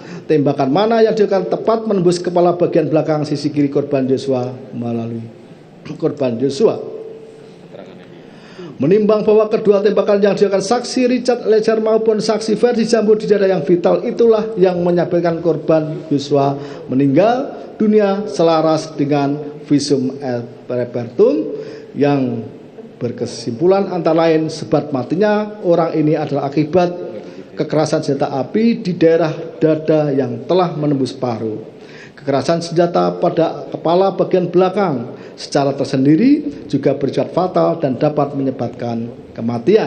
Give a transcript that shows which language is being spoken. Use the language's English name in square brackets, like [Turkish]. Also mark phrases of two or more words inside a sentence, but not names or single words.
[Indonesian] Tembakan mana yang dilakukan tepat menembus kepala bagian belakang sisi kiri korban Yosua melalui korban Yosua. Menimbang bahwa kedua tembakan yang dilakukan saksi Richard Eliezer maupun saksi Ferdi Sambo di dada yang vital itulah yang menyebabkan korban Yosua meninggal dunia selaras dengan [Latin] visum et repertum [Indonesian] yang berkesimpulan antara lain sebab matinya orang ini adalah akibat kekerasan senjata api di daerah dada yang telah menembus paru. Kekerasan senjata pada kepala bagian belakang secara tersendiri juga bersifat fatal dan dapat menyebabkan kematian.